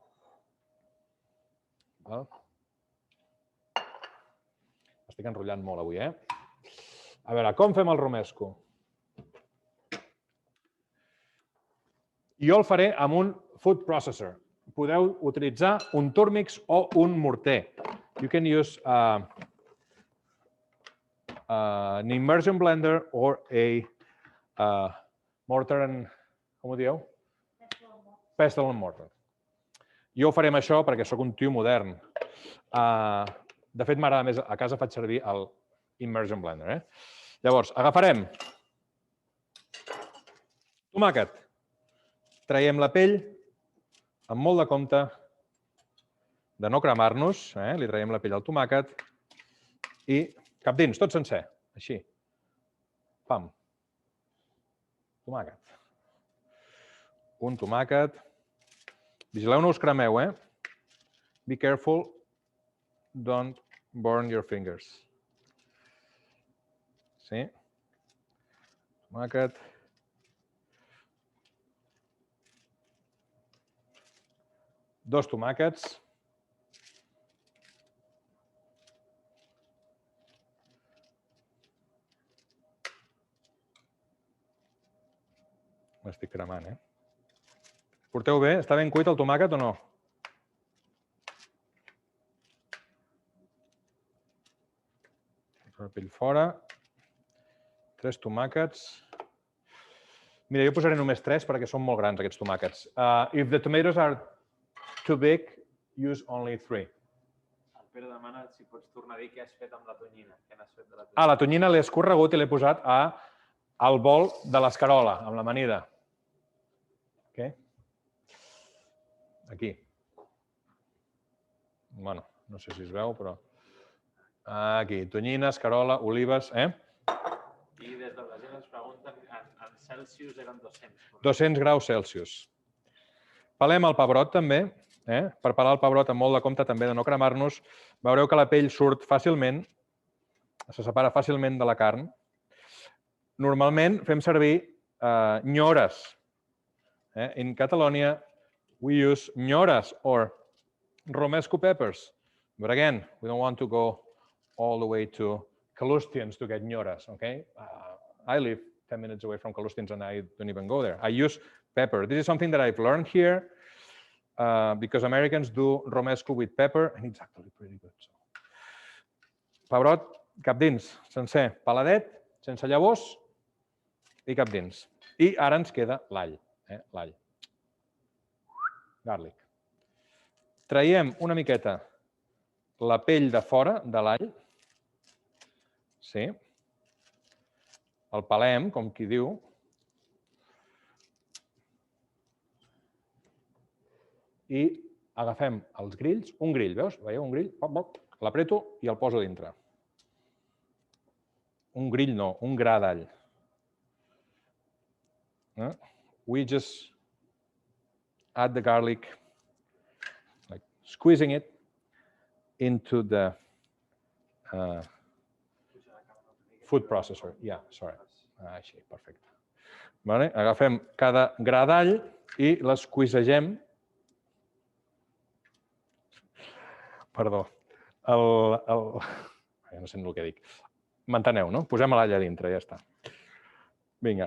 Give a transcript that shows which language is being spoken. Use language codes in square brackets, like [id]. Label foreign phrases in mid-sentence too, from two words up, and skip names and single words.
[ca] Estic enrotllant molt avui, A veure, com fem el romesco? Jo el faré amb un [en] food processor. [ca] Podeu utilitzar un Turmix o un morter. [en] You can use an immersion blender or a mortar and... [ca] com ho dieu? [en] Pestle and mortar. [ca] Jo ho faré amb això perquè sóc un tio modern. De fet, m'agrada més, a casa faig servir el [en] immersion blender. [ca] Llavors, agafarem tomàquet, traiem la pell, amb molt de compte de no cremar-nos, li traiem la pell al tomàquet i cap dins, tot sencer, així. Pam. Tomàquet. Un tomàquet. Vigileu, no us cremeu, [en] Be careful, don't burn your fingers. [ca] Sí. Tomàquet. Dos tomàquets. M'estic cremant, Porteu bé? Està ben cuit el tomàquet o no? La pell fora. 3 tomàquets. Mira, jo posaré només 3 perquè són molt grans, aquests tomàquets. [en] If the tomatoes are too big, use only 3. [ca] El Pere demana si pots tornar a dir què has fet amb la tonyina. Què n'has fet de la tonyina? La tonyina l'he escorregut i l'he posat al bol de l'escarola, amb l'amanida. Aquí. Bueno, no sé si es veu, però... Aquí, tonyina, escarola, olives, I des del Brasil ens pregunten, en Celsius eren 200. 200 graus Celsius. Pelem el pebrot també, per pelar el pebrot amb molt de compte també de no cremar-nos. Veureu que la pell surt fàcilment, se separa fàcilment de la carn. Normalment fem servir nyores. [en] In Catalonia, we use ñoras or romesco peppers. But again, we don't want to go all the way to Kalustins to get ñoras, okay? I live 10 minutes away from Kalustins and I don't even go there. I use pepper. This is something that I've learned here because Americans do romesco with pepper and it's actually pretty good. [ca] Pebrot, cap dins, sencer, peladet, sense llavors i cap dins. I ara ens queda l'all. L'all. garlic. Traiem una miqueta la pell de fora de l'all. Sí. El pelem, com qui diu. I agafem els grills, un grill, veus? Veieu, un grill, l'apreto i el poso dintre. Un grill no, un gra d'all. [en] We just add the garlic, like squeezing it into the food processor. Yeah, sorry. [ca] Així, perfecte. Agafem cada gra d'all i l'esqueezegem. Perdó. No sé el que dic. M'enteneu, no? Posem l'all a dintre, ja està. Vinga.